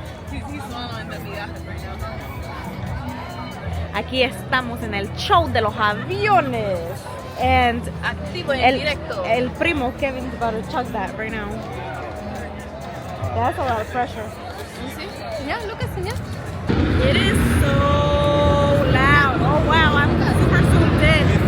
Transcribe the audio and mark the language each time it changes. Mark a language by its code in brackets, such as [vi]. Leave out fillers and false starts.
[en] He's swallowing the migajas right now. [es] Aquí estamos en el show de los aviones. [en] And [es] Activo en directo. el primo [en] Kevin's about to chug that right now. That's a lot of pressure. [es] ¿Sí? Señal, Lucas, señal. [en] It is so loud. Oh wow, I'm super zoomed in.